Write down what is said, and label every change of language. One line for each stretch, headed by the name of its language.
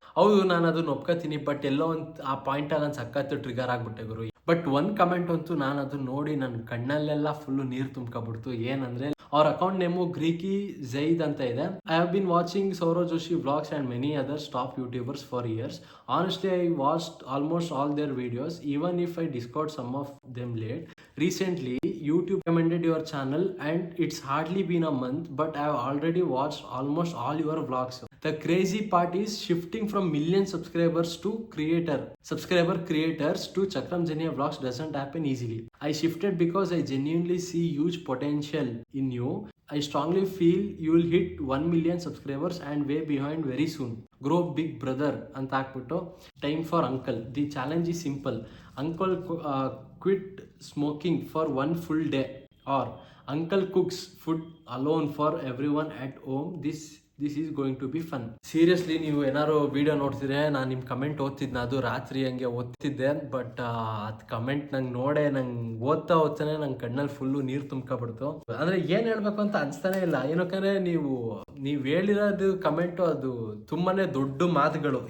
Kannada: ಹೌದು, ನಾನು ಅದನ್ನ ಒಪ್ಕೋತೀನಿ. ಬಟ್ ಎಲ್ಲೋ ಒಂದು ಆ ಪಾಯಿಂಟ್ ಅಲ್ಲಿ ನಾನು ಸಖತ್ತು ಟ್ರಿಗರ್ ಆಗ್ಬಿಟ್ಟೆ ಗುರು. ಬಟ್ ಒಂದು ಕಮೆಂಟ್ ಅಂತೂ ನಾನು ಅದನ್ನ ನೋಡಿ ನನ್ನ ಕಣ್ಣಲ್ಲೆಲ್ಲ ಫುಲ್ಲು ನೀರು ತುಂಬ್ಕೊಬಿಡ್ತು. ಏನಂದ್ರೆ ಅವ್ರ ಅಕೌಂಟ್ ನೇಮು ಗ್ರೀಕಿ ಝೈದ್ ಅಂತ ಇದೆ.
English: I have been watching Saurav Joshi vlogs and many others top YouTubers for years. Honestly, I watched almost all their videos, even if I discovered some of them late. Recently, YouTube recommended your channel and it's hardly been a month, but I have already watched almost all your vlogs. The crazy part is shifting from million subscribers to subscriber creators to Chakram Jenia vlogs doesn't happen easily. I shifted because I genuinely see huge potential in you. I strongly feel you will hit 1 million subscribers and way behind very soon. Grow big brother
Kannada: ಅಂತ ಹಾಕ್ಬಿಟ್ಟು
English: time for uncle. The challenge is simple. Uncle quit smoking for 1 full day, or uncle cooks food alone for everyone at home. This is going to be fun.
Kannada: Seriously ನೀವು ಏನಾದ್ರು video ನೋಡ್ತಿದ್ರೆ ನಾನು ನಿಮ್ಮ comment ಓದ್ತಿದ್ನ, ಅದು ರಾತ್ರಿ ಹಂಗೆ ಓದ್ತಿದ್ದೆ. But ಅದು ಕಮೆಂಟ್ ನಂಗೆ ನೋಡೇ ನಂಗೆ ಓದ್ತಾನೆ ನಂಗೆ ಕಣ್ಣಲ್ಲಿ ಫುಲ್ಲು ನೀರು ತುಂಬ್ಕೊಬಿಡ್ತು. ಅಂದರೆ ಏನು ಹೇಳ್ಬೇಕು ಅಂತ ಅನಿಸ್ತಾನೆ ಇಲ್ಲ. ಏನಕ್ಕಂದ್ರೆ ನೀವು ಹೇಳಿರೋದು ಕಮೆಂಟು ಅದು ತುಂಬಾ ದೊಡ್ಡ ಮಾತುಗಳು.